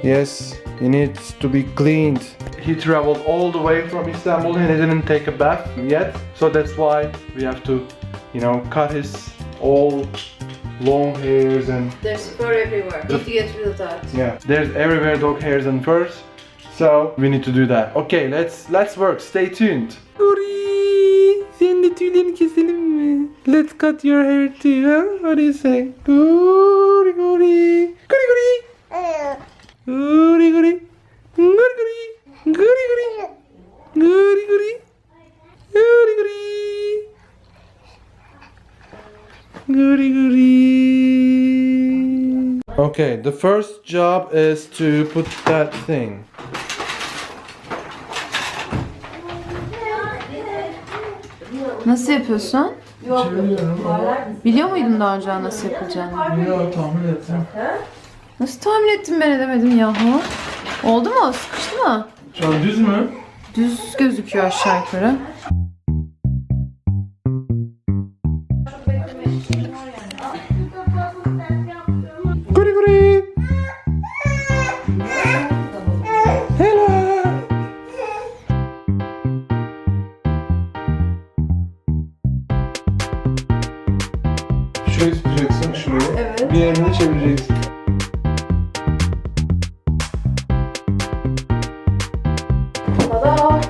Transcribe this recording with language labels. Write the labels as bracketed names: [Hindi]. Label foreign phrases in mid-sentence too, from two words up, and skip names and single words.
[English] Yes, he needs to be cleaned. He traveled all the way from Istanbul and he didn't take a bath yet. So that's why we have to, you know, cut his all long hairs and... There's fur everywhere. Need to get rid of that. Yeah, there's everywhere dog hairs and furs. So we need to do that. Okay, let's work. Stay tuned. [Turkish] Guri, senin de tüylerini keselim mi? [English] Let's cut your hair too, huh? What do you say? Guri guri. Guri guri. Guri guri. Guri guri. Guri guri. Guri guri. Guri guri. Guri guri. Okay, the first job is to put that thing. [Turkish] Nasıl yapıyorsun? Çeviriyorum. Biliyor muydun daha önce nasıl yapılacağını? Yok, tahmin ettim. Nasıl tahmin ettin, ben edemedim yahu. Oldu mu? Sıkıştı mı? Şu an düz mü? Düz gözüküyor aşağı yukarı. Guri guri. [English] Hello. [Turkish] Şurayı tutacaksın, şurayı. Evet. Bir yerine çevireceksin. Tada!